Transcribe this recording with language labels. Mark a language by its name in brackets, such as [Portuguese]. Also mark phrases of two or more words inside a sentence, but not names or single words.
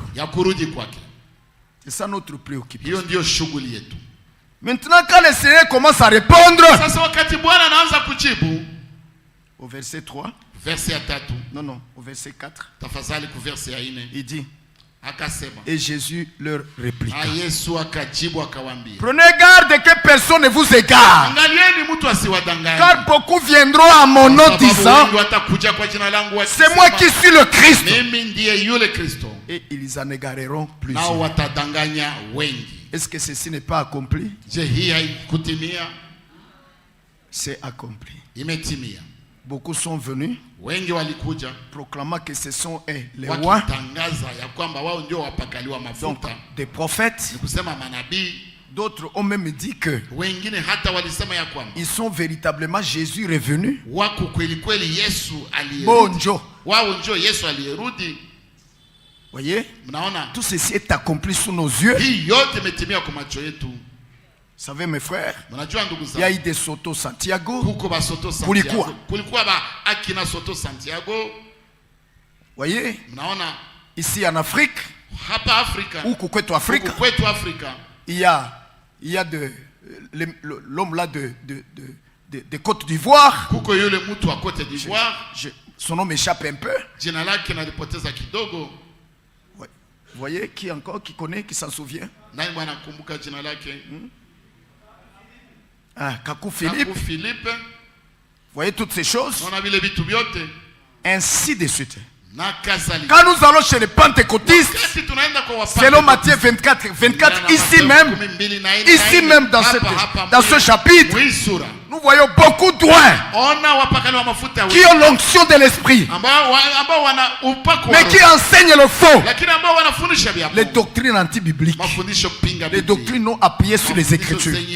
[French] C'est ça notre préoccupation. Maintenant, quand le Seigneur commence à répondre, au verset 3. [Swahili] Verset ya 3. [French] Non, au verset 4. [Swahili] Tafadhali ku verset ya 4. [French] Il dit, [Swahili] akasema, [French] et Jésus leur répliqua, [Swahili] Yesu akajibu akawambia, [French] prenez garde que personne ne vous égare, [Swahili] angalieni mtu asiwadanganye, [French] car beaucoup viendront à mon nom disant, c'est moi qui suis le Christ, [Swahili] mimi ndiye yule Kristo, [French] et ils en égareront plusieurs. [Swahili] nao watadanganya wengi. [French] Est-ce que ceci n'est pas accompli? [Swahili] Je, hii haikutimia? [French] C'est accompli. [Swahili] Imetimia. [French] Beaucoup sont venus, [Swahili] wengi walikuja, [French] proclamant que ce sont les rois, [Swahili] wakitangaza ya kwamba wao ndio wapakaliwa mafuta, [French] des prophètes. [Swahili] ni kusema manabii. [French] D'autres ont même dit que [Swahili] wengine hata walisema ya kwamba [French] ils sont véritablement Jésus revenu. [Swahili] wako kweli kweli Yesu aliyerudi. Bonjo. Wao ndio Yesu aliyerudi. [French] Voyez? [Swahili] Mnaona? [French] Tout ceci est accompli sous nos yeux. [Swahili] Hii yote imetimia kwa macho yetu. [French] Vous savez mes frères, [Swahili] mnajua ndugu zangu, [French] il y a eu des Soto Santiago. [Swahili] Kuko ba Soto Santiago. Kulikuwa ba akina Soto Santiago. [French] Voyez? [Swahili] Mnaona? [French] Ici en Afrique, [Swahili] hapa Afrika, huku kwetu Afrika, [French] il y a l'homme là de Côte d'Ivoire. [Swahili] Kuko yule mtu wa Côte d'Ivoire. [French] Son nom m'échappe un peu. [Swahili] Jina lake nalipoteza kidogo. [French] Vous voyez qui encore, qui connaît, qui s'en souvient? [Swahili] Nani mwana kumbuka jina lake? Kakou Philippe. Kakou Philippe. [French] Vous voyez toutes ces choses. On a vu les [Swahili] vitu vyote. [French] Ainsi de suite. Quand nous allons chez les pentecôtistes, selon Matthieu 24, ici même dans ce chapitre, nous voyons beaucoup d'oins qui ont l'onction de l'esprit, mais qui enseignent le faux, les doctrines anti-bibliques, les doctrines non appuyées sur les Écritures.